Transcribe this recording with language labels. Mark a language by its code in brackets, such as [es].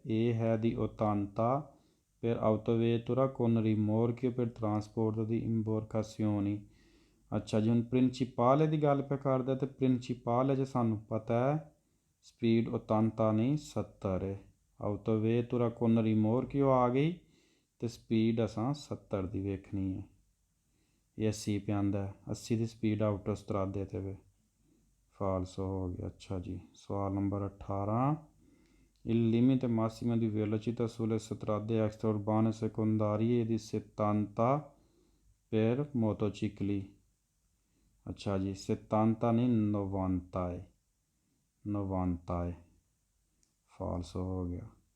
[pa] ਇਹ ਹੈ ਦੀ 80 [it] per autovettura con rimorchio per trasporto di imbarcazioni। [pa] ਅੱਛਾ ਜੀ ਹੁਣ ਪ੍ਰਿੰਸੀਪਾਲੇ ਦੀ ਗੱਲ ਪਿਆ ਕਰਦਾ ਤੇ ਪ੍ਰਿੰਸੀਪਾਲੇ 'ਚ ਸਾਨੂੰ ਪਤਾ ਹੈ ਸਪੀਡ 80 ਨਹੀਂ 70 ਹੈ। [it] autovettura con rimorchio [pa] ਆ ਗਈ ਤੇ ਸਪੀਡ ਅਸਾਂ 70 ਦੀ ਵੇਖਣੀ ਹੈ। ਇਹ 80 ਪਿਆ ਆਉਂਦਾ, 80 ਦੀ ਸਪੀਡ ਆਟੋਸਟਰਾਦੇ ਤੇ ਵੇ ਫਾਲਸ ਹੋ ਗਿਆ। ਅੱਛਾ ਜੀ ਸਵਾਲ number 18 [it] Il limite massimo di velocità sulle strade extraurbane secondarie di 70 per motocicli। [pa] ਅੱਛਾ ਜੀ 70 ਨਹੀਂ 90 ਹੈ, 90 ਹੈ ਫਾਲਸ ਹੋ ਗਿਆ।